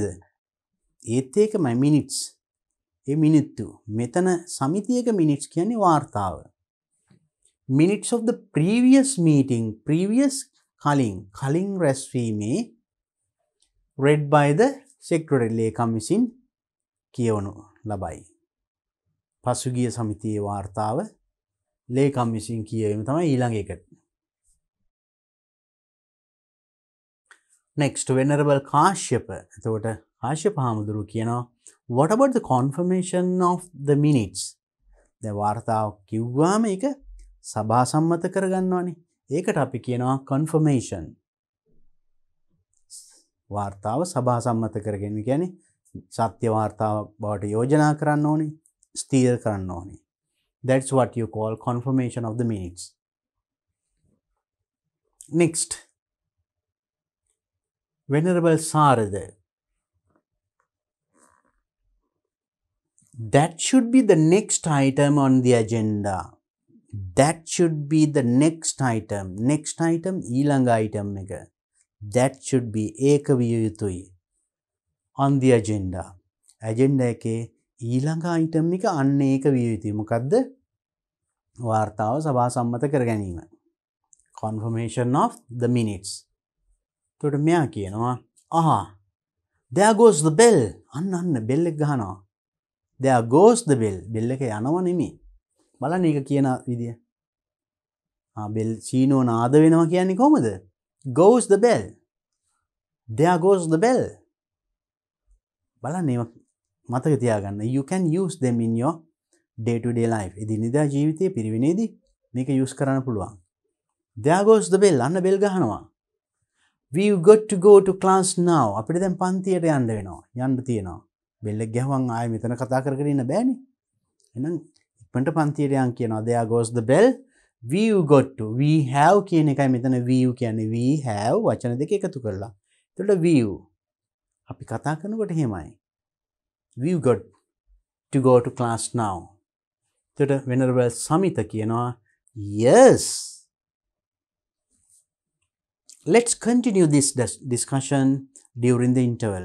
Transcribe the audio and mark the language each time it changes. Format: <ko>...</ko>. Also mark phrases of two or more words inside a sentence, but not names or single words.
<si>ඒත් ඒකමයි minutes. ඒ මිනිත්තු. මෙතන සමිතියක minutes කියන්නේ වාර්තාව.</si> <en>minutes of the previous meeting, previous</en> <si>කලින් රැස්වීමේ</si> <en>read by the secretary,</en> <si>ලේකම් විසින් කියවනු ලබයි. පසුගිය සමිතියේ වාර්තාව ලේකම් විසින් කියවීම තමයි ඊළඟ එක.</si> <en>next venerable කාශ්‍යප.</en> <si>එතකොට කාශ්‍යප හාමුදුරුවෝ කියනවා</si> <en>what about the confirmation of the minutes?</en> <si>දැන් වාර්තාව කිව්වාම ඒක සභා සම්මත කරගන්නවානේ. ඒකට අපි කියනවා confirmation. වාර්තාව සභා සම්මත කරගැනීම කියන්නේ සත්‍ය වාර්තාව බවට යෝජනා කරන්න ඕනේ, ස්ථීර කරන්න ඕනේ.</si> <en>That's what you call confirmation of the minutes. next, venerable Sarada. that should be the next item on the agenda. that should be the next item. next item</en> <si>ඊළඟ item එක.</si> <en>that should be</en> <si>ඒක විය යුතුයි</si> <en>on the agenda.</en> <si>agenda එකේ ඊළඟ item එක අන්න ඒක විය යුතුයි. මොකද්ද? වාර්තාව සභා සම්මත කර ගැනීම.</si> <en>confirmation of the minutes.</en> <si>එතකොට මෙයා කියනවා</si> <en>there goes the bell.</en> <si>අන්න bell එක ගහනවා.</si> <en>there goes the bell.</en> <si>bell එක යනවා නෙමෙයි. බලන්න ඒක කියන විදිය. bell සීනෝ නාද වෙනවා කියන්නේ කොහොමද?</si> <en>goes the bell. there goes the bell.</en> <si>බලන්න ඒක මතක තියාගන්න.</si> <en>you can use them in your day to day life.</en> <si>එදිනෙදා ජීවිතයේ පිරිවෙනේදී මේක use කරන්න පුළුවන්.</si> <en>there goes the bell.</en> <si>අන්න bell ගහනවා.</si> <en>we've got to go to class now.</en> <si>අපිට දැන් පන්තියට යන්න වෙනවා. යන්න තියෙනවා. bell එක ගහුවම ආයෙ මෙතන කතා කරගෙන ඉන්න බෑනේ. එහෙනම් ඉක්මනට පන්තියට යන් කියනවා.</si> <en>there goes the bell. we've got to. we have</en> <si>කියන එකයි මෙතන</si> <en>we've කියන්නේ. we have</en> <si>වචන දෙක එකතු කරලා. එතකොට we've අපි කතා කරනකොට එහෙමයි.</si> <en>we've got to go to class now.</en> <si>එතකොට venerable Samita කියනවා yes.</si> <en>let's continue this discussion during the interval.</en>